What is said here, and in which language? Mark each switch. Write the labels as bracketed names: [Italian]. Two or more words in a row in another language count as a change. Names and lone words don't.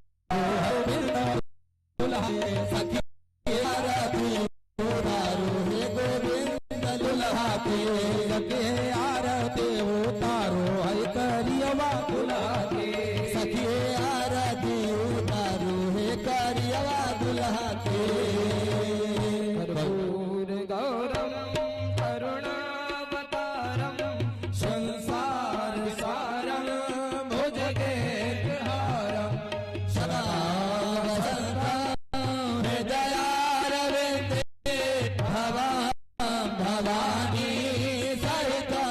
[Bhojpuri] सखी आरती उतारो हे गोविंद दुल्हा के। सके आरती उतारो है करियवा दुल्हा के। सखी आरती उतारो हे करियवा दुल्हा के। [Sanskrit] कर्पूर गौरम करुणावतारम संसार सारम भुजगेन्द्रहारम सदा वसंतं हृदयारविन्दे भवानी सहितं